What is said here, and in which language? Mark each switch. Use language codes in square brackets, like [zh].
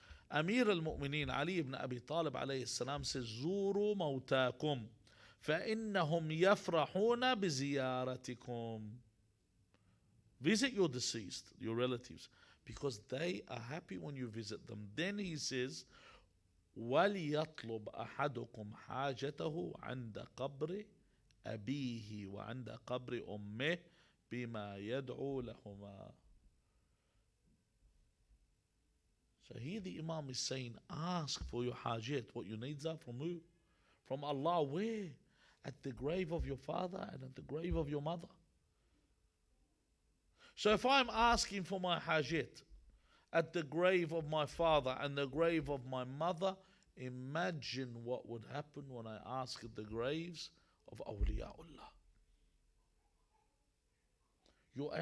[ar] Amir al-Mu'mineen Ali ibn Abi Talib alayhi salam says, زوروا موتاكم فإنهم يفرحون بزيارتكم. [en] Visit your deceased, your relatives, because they are happy when you visit them. Then he says, [ar] وَلْيَطْلُبْ أَحَدُكُمْ حَاجَتَهُ عَنْدَ قَبْرِ أَبِيهِ وَعَنْدَ قَبْرِ أُمِّهِ بِمَا يَدْعُو لَهُمَا. [en] So here the Imam is saying, ask for your hajat, what your needs are, from who? From Allah. Where? At the grave of your father and at the grave of your mother. So if I'm asking for my hajat at the grave of my father and the grave of my mother, imagine what would happen when I ask at the graves of awliyaullah.